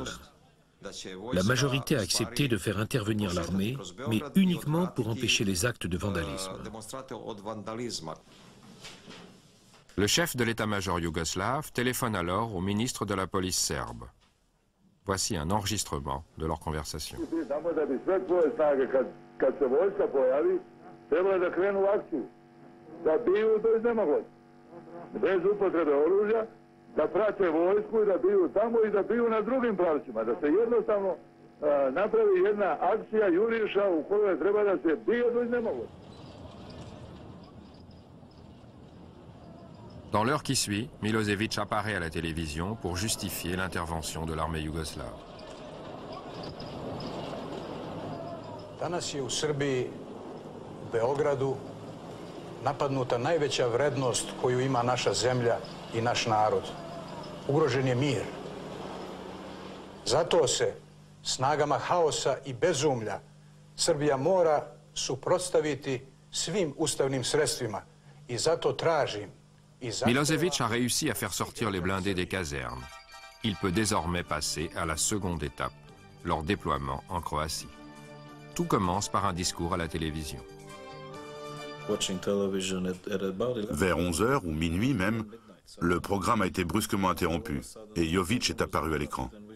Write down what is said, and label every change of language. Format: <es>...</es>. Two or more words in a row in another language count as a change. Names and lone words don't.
<fr>La majorité a accepté de faire intervenir l'armée, mais uniquement pour empêcher les actes de vandalisme. Le chef de l'état-major yougoslave téléphone alors au ministre de la police serbe. Voici un enregistrement de leur conversation.</fr> <sr>Bez upotrebe oružja, da prate vojsku i da biju tamo i da biju na drugim pravcima, da se jednostavno napravi jedna akcija juriša u kojoj treba da se bije do iznemoguće.</sr> <fr>Dans l'heure qui suit, Milosevic apparaît à la télévision pour justifier l'intervention de l'armée yougoslave.</fr> <sr>Danas je u Srbiji, u Beogradu, napadnuta najveća vrednost koju ima naša zemlja i naš narod. Ugrožen je mir. Zato se snagama haosa i bezumlja Srbija mora suprotstaviti svim ustavnim sredstvima i zato tražim.</sr> <fr>Milosevic a réussi à faire sortir les blindés des casernes. Il peut désormais passer à la seconde étape, leur déploiement en Croatie. Tout commence par un discours à la télévision. Vers 11h ou minuit même, le programme a été brusquement interrompu et Jovic est apparu à l'écran.</fr>